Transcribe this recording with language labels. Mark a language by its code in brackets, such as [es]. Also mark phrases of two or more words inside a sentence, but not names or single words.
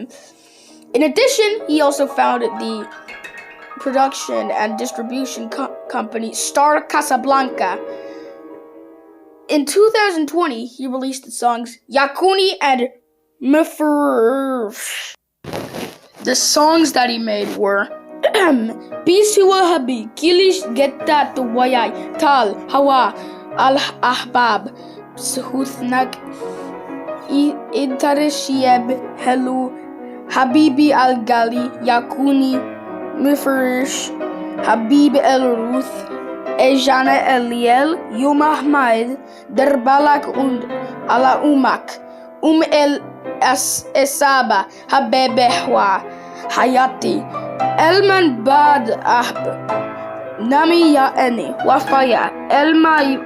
[en] In addition, he also founded the production and distribution company Star Casablanca. In 2020, he released the songs Yakuni and Mfrsh. The songs that he made were Biswa Habi, Kilish Getat Wayai, Tal, Hawa, Al Ahbab, Suhuthnak, Intarishieb, Helu, Habibi Al Gali, Yakuni, Mfrsh, Habib El Ruth, Ejana Eliel, Yom Ahmad, Derbalak und Ala Umak, El Esaba, Habebehwa, Hayati, Elman Bad Ahb, Nami Yaeni, Wafaya, Elma